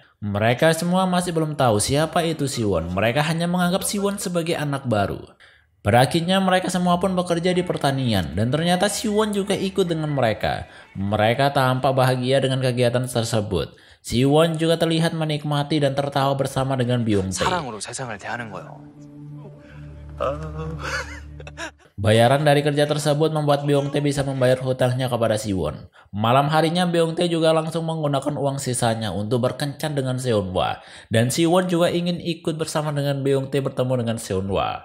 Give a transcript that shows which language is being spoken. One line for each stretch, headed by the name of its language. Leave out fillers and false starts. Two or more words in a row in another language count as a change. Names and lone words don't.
Indonesian: Mereka semua masih belum tahu siapa itu Siwon. Mereka hanya menganggap Siwon sebagai anak baru. Pada akhirnya mereka semua pun bekerja di pertanian dan ternyata Siwon juga ikut dengan mereka. Mereka tampak bahagia dengan kegiatan tersebut. Siwon juga terlihat menikmati dan tertawa bersama dengan Byung-tae.
Korean: 사랑으로 세상을 대하는 거요.
Indonesian: Bayaran dari kerja tersebut membuat Byung-tae bisa membayar hutangnya kepada Siwon. Malam harinya Byung-tae juga langsung menggunakan uang sisanya untuk berkencan dengan Seonhwa. Dan Siwon juga ingin ikut bersama dengan Byung-tae bertemu dengan Seonhwa.